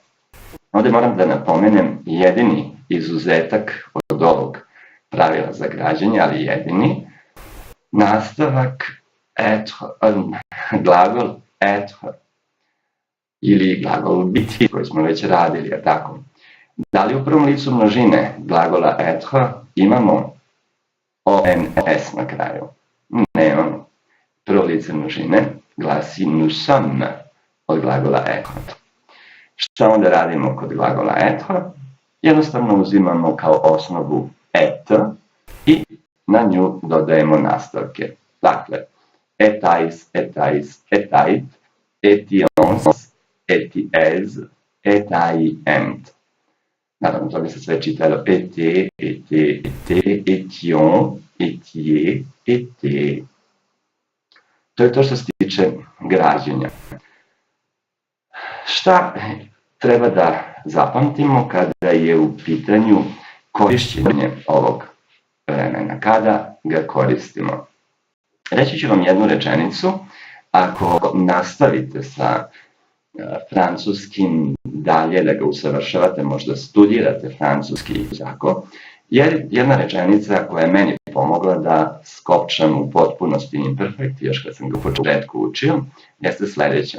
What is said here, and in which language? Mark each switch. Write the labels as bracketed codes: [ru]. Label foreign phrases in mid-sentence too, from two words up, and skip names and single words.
[sr] Ovde moram da napomenem jedini izuzetak od ovog pravila za građenje, ali jedini, nastavak être, glagol être, ili glagol biti, koji smo već radili, je tako? Da li u prvom licu množine glagola être imamo ONS na kraju? nemam. Prvo lice množine glasi [fr] nous sommes [sr] od glagola être. Šta onda radimo kod glagola être? Jednostavno uzimamo kao osnovu et i na nju dodajemo nastavke. [fr] Dakle, etais, etais, etait, etions, eties, etaient. [sr] Naravno, to bi se sve čitalo [fr] ete, ete, ete, etion, etie, ete. [sr] To je to što se tiče građenja. Šta treba da zapamtimo kada je u pitanju korišćenje ovog vremena, kada ga koristimo? Reći ću vam jednu rečenicu, ako nastavite sa francuskim dalje da ga usavršavate, možda studirate francuski jako, jer jedna rečenica koja je meni pomogla da skopčam u potpunosti imperfekt, još kad sam ga u početku učio, jeste sledeća.